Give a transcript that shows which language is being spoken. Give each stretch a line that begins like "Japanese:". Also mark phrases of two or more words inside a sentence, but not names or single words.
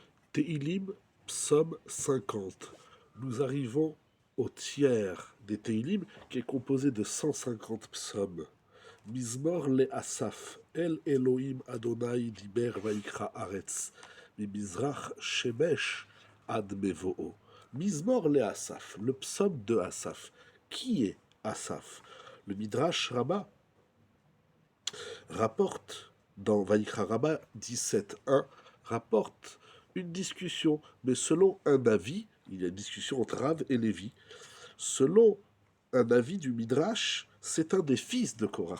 French: Teilim, psaume 50. Nous arrivons au tiers des Teilim, qui est composé de 150 psaumes.
Hebrew: מזמור לאסף אל אלהים אדני דבר ויקרא ארץ ממזרח שמש עד מבאו. מזמור לאסף,
French: le psaume de Asaf. Qui est Asaf? Le Midrash Rabbah rapporte dans Vaikra Rabbah 17.1, rapporte une discussion, mais selon un avis, il y a une discussion entre Rav et Lévi, selon un avis du Midrash, c'est un des fils de Korach.